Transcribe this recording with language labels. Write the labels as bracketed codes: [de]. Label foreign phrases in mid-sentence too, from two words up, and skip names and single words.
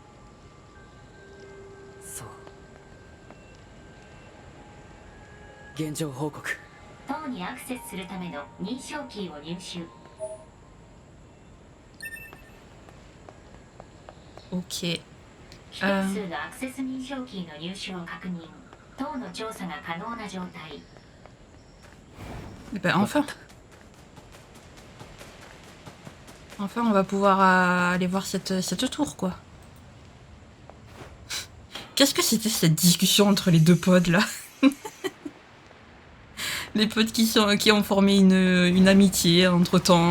[ja] そう。現状報告。塔にアクセスするための認証キーを入手。 Ok. 規定数のアクセス認証キーの入手を確認。塔の調査が可能な状態。 [fr] Ben enfin. Enfin, on va pouvoir aller voir cette tour, quoi. Qu'est-ce que c'était cette discussion entre les deux pods, là? Les pods qui ont formé une amitié entre-temps.